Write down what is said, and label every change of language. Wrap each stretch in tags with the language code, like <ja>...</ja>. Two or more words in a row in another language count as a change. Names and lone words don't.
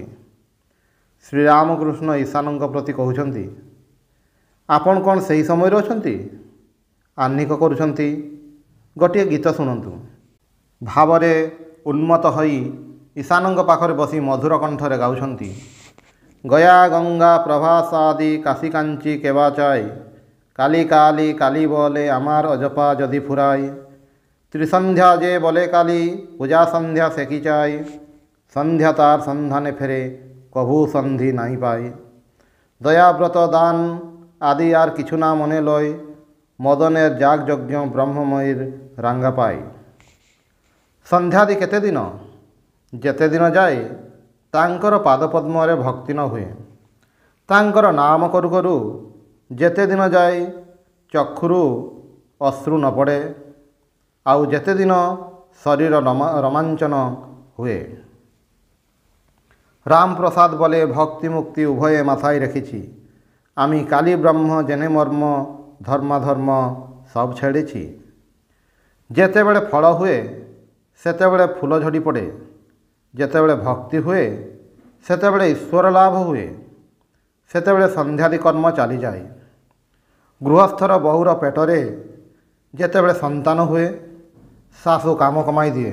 <or>ଶ୍ରୀରାମକୃଷ୍ଣ ଈଶାନଙ୍କ ପ୍ରତି କହୁଛନ୍ତି, ଆପଣ କ'ଣ ସେହି ସମୟରେ ଅଛନ୍ତି? ଆହ୍ନିକ କରୁଛନ୍ତି। ଗୋଟିଏ ଗୀତ ଶୁଣନ୍ତୁ। ଭାବରେ ଉନ୍ମତ୍ତ ହୋଇ ଈଶାନଙ୍କ ପାଖରେ ବସି ମଧୁର କଣ୍ଠରେ ଗାଉଛନ୍ତି।</or> <bn>ଗୟା ଗଙ୍ଗା প্রভাসাদি কাশী কাঞ্চি কেবা চাই, কালী কালী কালী বলে আমার অজপা যদি ফুরাই, ত্রিসন্ধ্যা যে বলে কালী পূজা সন্ধ্যা সেকি চাই, সন্ধ্যা তার সন্ধানে ফেরে কভু সন্ধি নাই পাই, দয়াব্রত দান আদি আর কিছু না মনে লয়, মদনের যাগযজ্ঞ ব্রহ্মময়ীর রাঙ্গা পাই।</bn> <or>সন্ধ্যাদি କେତେ ଦିନ? ଯେତେ ଦିନ ଯାଏ ତାଙ୍କର ପାଦପଦ୍ମରେ ଭକ୍ତି ନ ହୁଏ। ତାଙ୍କର ନାମ କରୁ କରୁ ଯେତେ ଦିନ ଯାଏ ଚକ୍ଷୁରୁ ଅଶ୍ରୁ ନ ପଡ଼େ, ଆଉ ଯେତେ ଦିନ ଶରୀର ରୋମାଞ୍ଚନ ହୁଏ।</or> <bn>রামপ্রসাদ বলে ভক্তি মুক্তি উভয়ে মাথায় রেখেছি, আমি কালী ব্রহ্ম জেনে মর্ম ধর্মাধর্ম সব ছেড়েছি।</bn> <or>যেତେବେଳେ ଫଳ ହୁଏ ସେତେବେଳେ ଫୁଲ ଝଡ଼ି ପଡ଼େ, ଯେତେବେଳେ ଭକ୍ତି ହୁଏ ସେତେବେଳେ ଈଶ୍ୱର ଲାଭ ହୁଏ, ସେତେବେଳେ ସନ୍ଧ୍ୟାଦି କର୍ମ ଚାଲିଯାଏ। ଗୃହସ୍ଥର ବୋହୂର ପେଟରେ ଯେତେବେଳେ ସନ୍ତାନ ହୁଏ ଶାଶୁ କାମ କମାଇ ଦିଏ।</or>